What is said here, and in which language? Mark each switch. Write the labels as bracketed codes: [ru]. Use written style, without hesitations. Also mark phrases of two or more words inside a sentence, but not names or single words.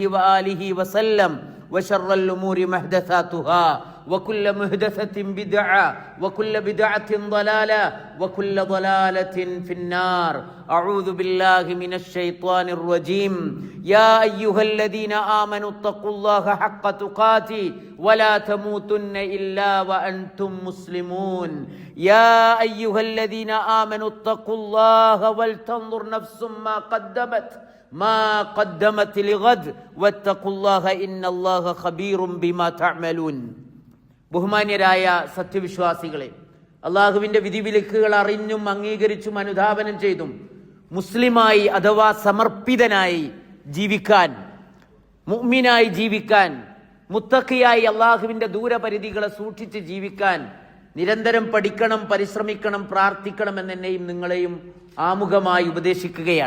[ar] وآله وسلم وشر الأمور محدثاتها وكل محدثة بدعة وكل بدعة ضلالة وكل ضلالة في النار أعوذ بالله من الشيطان الرجيم يا أيها الذين آمنوا اتقوا الله حق تقاته ولا تموتن إلا وأنتم مسلمون يا أيها الذين آمنوا اتقوا الله ولتنظر نفس ما قدمت لغد واتقوا الله إن الله خبير بما [ml] تعملون ബഹുമാന്യരായ സത്യവിശ്വാസികളെ, അള്ളാഹുവിൻ്റെ വിധിവിലക്കുകൾ അറിഞ്ഞും അംഗീകരിച്ചും അനുധാവനം ചെയ്തും മുസ്ലിമായി അഥവാ സമർപ്പിതനായി ജീവിക്കാൻ, മുഅ്മിനായി ജീവിക്കാൻ, മുത്തഖിയായി അള്ളാഹുവിൻ്റെ ദൂരപരിധികളെ സൂക്ഷിച്ച് ജീവിക്കാൻ നിരന്തരം പഠിക്കണം, പരിശ്രമിക്കണം, പ്രാർത്ഥിക്കണം എന്നെയും നിങ്ങളെയും ആമുഖമായി ഉപദേശിക്കുകയാണ്.